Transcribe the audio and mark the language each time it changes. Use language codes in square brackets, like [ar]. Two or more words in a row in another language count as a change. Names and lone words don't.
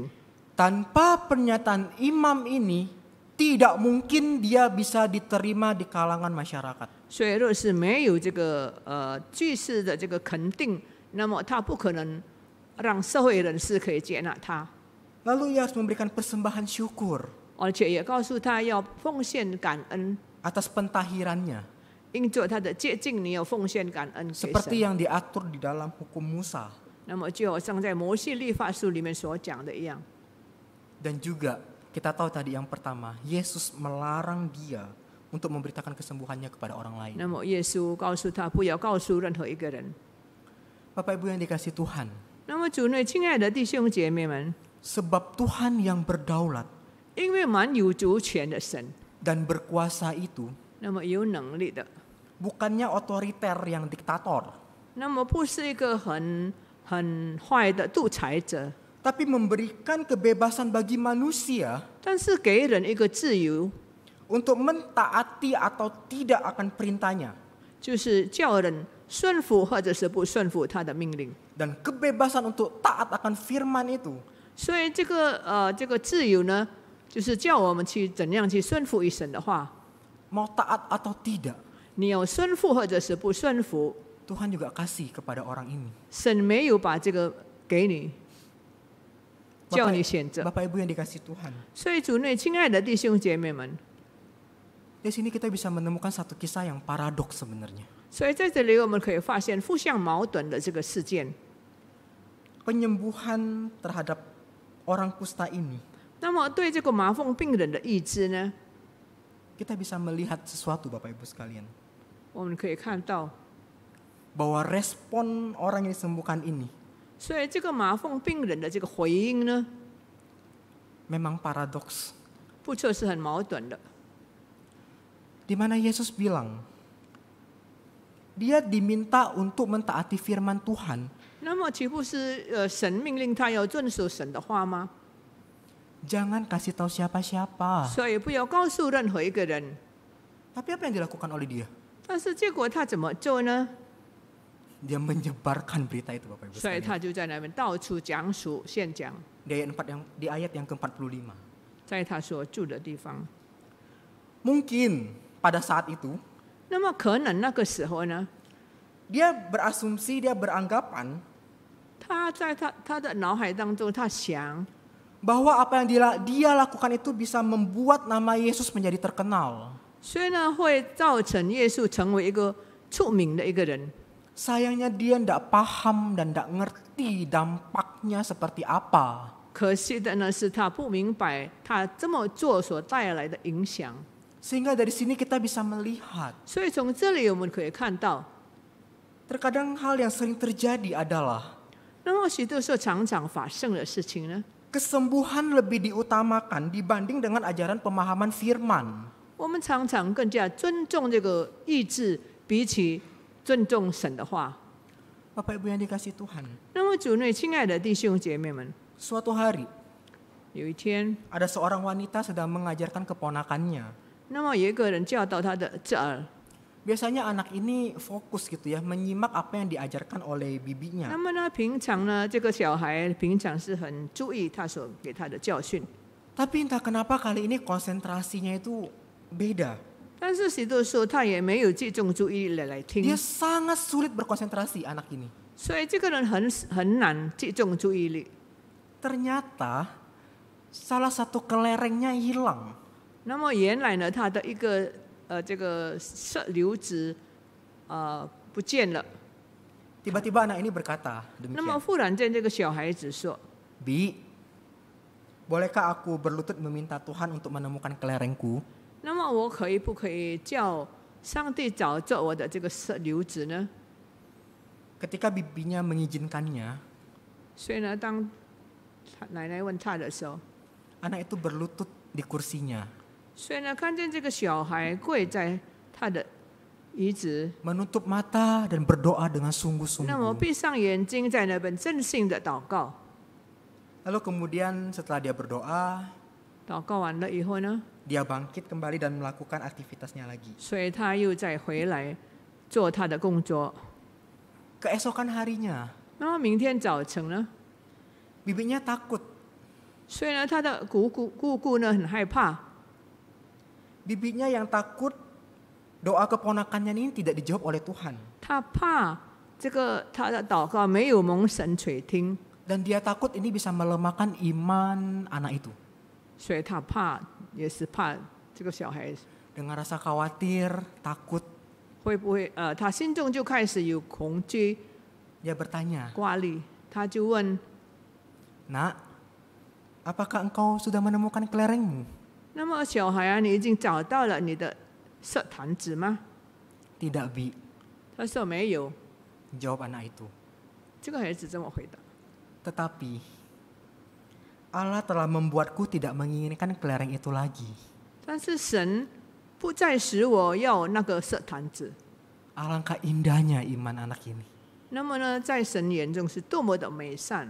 [id] Tanpa pernyataan imam ini, tidak mungkin dia bisa diterima di kalangan masyarakat. [zh] 所以若是没有这个祭司的这个肯定，那么他不可能让社会人士可以接纳他， [id] Lalu ia harus memberikan persembahan syukur [zh] 而且也告诉他要奉献感恩， [id] atas pentahirannya. [zh] 因着他的洁净，你要奉献感恩给 [id] Seperti [zh] 神。 [id] yang diatur di dalam hukum Musa. [zh] 那么就好像在摩西律法书里面所讲的一样。 [id] Dan juga kita tahu tadi yang pertama, Yesus melarang dia untuk memberitakan kesembuhannya kepada orang lain. [zh] 那么耶稣告诉他不要告诉任何一个人。 [id] Bapak Ibu yang dikasihi Tuhan, [zh] 那么主内亲爱的弟兄姐妹们， [id] sebab Tuhan yang berdaulat [zh] 因为蛮有主权的神， [id] dan berkuasa itu [zh] 那么有能力的， [id] bukannya otoriter yang diktator, [zh] 那么不是一个很坏的独裁者， [id] tapi memberikan kebebasan bagi manusia [zh] 但是给人一个自由， [id] untuk mentaati atau tidak akan perintahnya, [zh] 就是叫人顺服或者是不顺服他的命令。 [id] dan kebebasan untuk taat akan firman itu [zh] 所以这个自由呢，就是叫我们去怎样去顺服于神的话。 [id] mau taat atau tidak, [zh] 你有顺服或者是不顺服， [id] Tuhan juga kasih kepada orang ini. [zh] 神没有把这个给你，叫你选择。 [id] Bapak Ibu yang dikasihi Tuhan, [zh] 所以主内亲爱的弟兄姐妹们， [id] di sini kita bisa menemukan satu kisah yang paradoks sebenarnya. [zh] 所以在这里我们可以发现互相矛盾的这个事件。 [id] Penyembuhan terhadap orang kusta ini, [zh] 那么对这个麻风病人的医治呢， [id] kita bisa melihat sesuatu Bapak Ibu sekalian. [zh] 我们可以看到， [id] Bahwa respon orang yang disembuhkan ini [zh] 所以这个麻风病人的这个回应呢， [id] memang paradoks. [zh] 不错是很矛盾的。 [id] Di mana Yesus bilang, dia diminta untuk mentaati firman Tuhan. [zh] 那么岂不是神命令他要遵守神的话吗？ [id] Jangan kasih tahu siapa-siapa. [zh] 所以不要告诉任何一个人。 [id] Tapi apa yang dilakukan oleh dia? [zh] 但是结果他怎么做呢？ [id] Dia menyebarkan berita itu Bapak Ibu [zh] 所以 [id] sekalian. [zh] 他就在那边到处讲述、宣讲， [id] Di ayat 4 di ayat yang ke-45. [zh] 在他所住的地方。 [id] Mungkin pada saat itu [zh] 那么可能那个时候呢， [id] dia berasumsi, dia beranggapan [zh] 他在他的脑海当中，他想 [id] bahwa apa yang dia lakukan itu bisa membuat nama Yesus menjadi terkenal. [zh] 所以呢会造成耶稣成为一个出名的一个人。 [id] Sayangnya dia tidak paham dan tidak ngerti dampaknya seperti apa. [zh] 可惜的呢是他不明白他这么做所带来的影响。 [id] Sehingga dari sini kita bisa melihat [zh] 所以从这里我们可以看到， [id] terkadang hal yang sering terjadi adalah [zh] 那么许多时候常常发生的事情呢， [id] kesembuhan lebih diutamakan dibanding dengan ajaran pemahaman firman. [zh] 我们常常更加尊重这个意志，比起尊重神的话。 [id] Bapak Ibu yang dikasih Tuhan, [zh] 那么主内亲爱的弟兄姐妹们， [id] suatu hari [zh] 有一天， [id] ada seorang wanita sedang mengajarkan keponakannya. [zh] 那么有一个人教导他的侄儿， [id] Biasanya anak ini fokus gitu ya, menyimak apa yang diajarkan oleh [zh] 那 [id] bibinya. [zh] 么呢，平常呢，这个小孩平常是很注意他所给他的教训， [id] Tapi entah kenapa kali ini konsentrasinya itu beda. [zh] 但是许多时候他也没有集中注意力来听， [id] Dia sangat sulit berkonsentrasi anak ini. [zh] 所以这个人很难集中注意力。 [id] Ternyata salah satu kelerengnya hilang. [zh] 那么原来呢，他的一个这个舍流质不见了。 [id] Tiba-tiba anak ini berkata [zh] 那么 [id] demikian. [zh] 忽然间，这个小孩子说 [id] Bi, bolehkah aku berlutut meminta Tuhan untuk menemukan kelerengku?：“ [zh] 那么我不可以叫上帝找着我的这个舍流质呢？” [id] Ketika bibinya mengizinkannya, [zh] 所以呢，当奶奶问他的时候， [id] anak itu berlutut di kursinya, [zh] 所以呢，看见这个小孩跪在他的椅子， [id] menutup mata dan berdoa dengan [zh] 那么 [id] sungguh-sungguh. [zh] 闭上眼睛，在那边真心的祷告。 [id] Lalu kemudian setelah dia berdoa, [zh] 祷告完了以后呢， [id] dia bangkit kembali dan melakukan aktivitasnya lagi. [zh] 所以他又再回来做他的工作。 [id] Keesokan harinya, [zh] 那么明天早晨呢， [id] bibinya takut. [zh] 所以呢，他的姑姑呢很害怕， [id] Bibinya yang takut doa keponakannya ini tidak dijawab oleh Tuhan. [zh] 他怕这个他的祷告没有蒙神垂听， [id] Dan dia takut ini bisa melemahkan iman anak itu. [zh] 所以他怕也是怕这个小孩 [id] Dengan rasa khawatir, takut, [zh] 会不会他心中就开始有恐惧 [id] dia bertanya, [zh] 挂虑，他就问： [id] Nak, apakah engkau sudah menemukan kelerengmu? [zh] 那么小孩啊，你已经找到了你的色坛子吗？ [id] Tidak, Bi, [zh] 他说没有。 [id] jawab anak itu. [zh] 这个孩子这么回答。 [id] Tetapi Allah telah membuatku tidak menginginkan kelereng itu lagi. [zh] 但是神不再使我要那个色坛子。 [id] Alangkah indahnya iman anak ini. [zh] 那么呢，在神眼中是多么的美善。